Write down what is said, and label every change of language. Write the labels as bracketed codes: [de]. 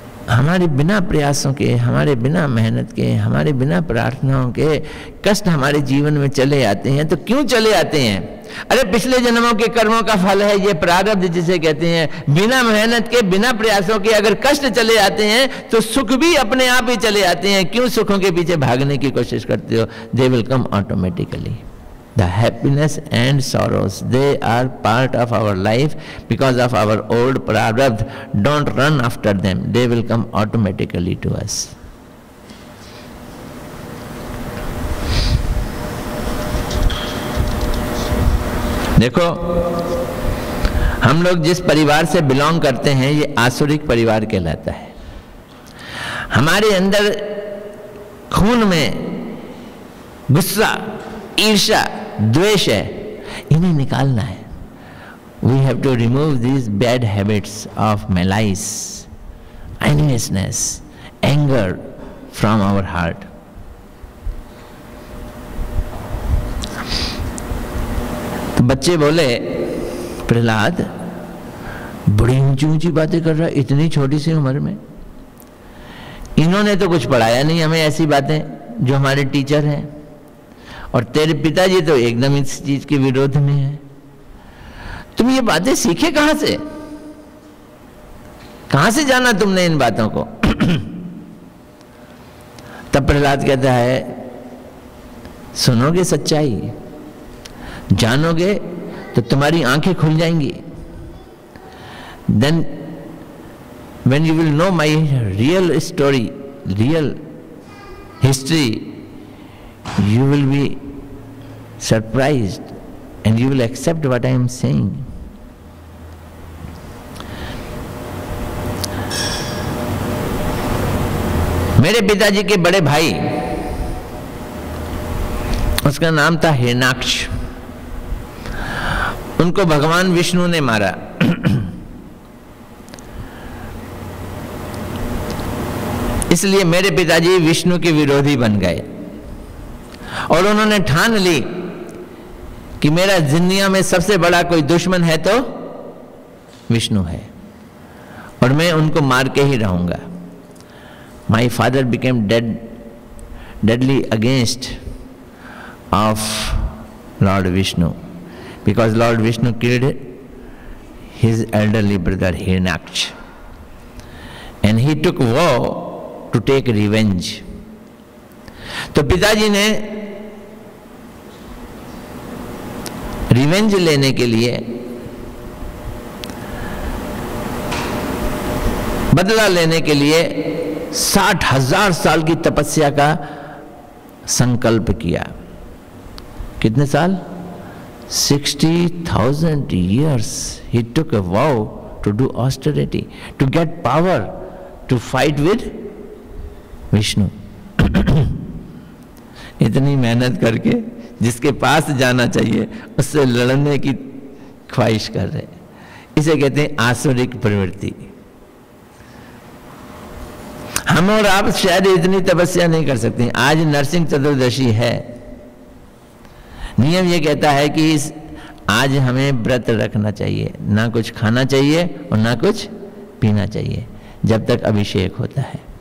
[hi] हमारे बिना प्रयासों के, हमारे बिना मेहनत के, हमारे बिना प्रार्थनाओं के कष्ट हमारे जीवन में चले आते हैं। तो क्यों चले आते हैं? अरे पिछले जन्मों के कर्मों का फल है ये प्रारब्ध जिसे कहते हैं। बिना मेहनत के, बिना प्रयासों के अगर कष्ट चले आते हैं तो सुख भी अपने आप ही चले आते हैं। क्यों सुखों के पीछे भागने की कोशिश करते हो? [en] They will come automatically. The happiness and sorrows, they are part of our life because of our old prarabdha. Don't run after them. They will come automatically to us. [hi] देखो, हम लोग जिस परिवार से बिलोंग करते हैं ये आसुरिक परिवार कहलाता है। हमारे अंदर खून में गुस्सा, ईर्ष्या, द्वेष है, इन्हें निकालना है। [en] We have to remove these bad habits of malice, enviousness, anger from our heart. [hi] तो बच्चे बोले, प्रहलाद बड़ी ऊंची ऊंची बातें कर रहा है इतनी छोटी सी उम्र में। इन्होंने तो कुछ पढ़ाया नहीं हमें ऐसी बातें जो हमारे टीचर हैं, और तेरे पिताजी तो एकदम इस चीज के विरोध में है। तुम ये बातें सीखे कहां से? कहां से जाना तुमने इन बातों को? तब प्रहलाद कहता है, सुनोगे सच्चाई, जानोगे तो तुम्हारी आंखें खुल जाएंगी। [en] Then when you will know my real story, real history, you will be surprised and you will accept what I am saying. [hi] मेरे पिताजी के बड़े भाई, उसका नाम था हिरण्याक्ष, उनको भगवान विष्णु ने मारा। इसलिए मेरे पिताजी विष्णु के विरोधी बन गए और उन्होंने ठान ली कि मेरा दुनिया में सबसे बड़ा कोई दुश्मन है तो विष्णु है और मैं उनको मार के ही रहूंगा। [en] My father became deadly against of Lord Vishnu because Lord Vishnu killed his elderly brother Hiranyaksh, and he took vow to take revenge. [hi] तो पिताजी ने रिवेंज लेने के लिए, बदला लेने के लिए 60,000 साल की तपस्या का संकल्प किया। कितने साल? [en] 60,000 years he took a vow to do austerity, to get power, to fight with Vishnu. [hi] इतनी मेहनत करके जिसके पास जाना चाहिए उससे लड़ने की ख्वाहिश कर रहे, इसे कहते हैं आसुरिक प्रवृत्ति। हम और आप शायद इतनी तपस्या नहीं कर सकते। आज नरसिंह चतुर्दशी है, नियम ये कहता है कि आज हमें व्रत रखना चाहिए, ना कुछ खाना चाहिए और ना कुछ पीना चाहिए जब तक अभिषेक होता है।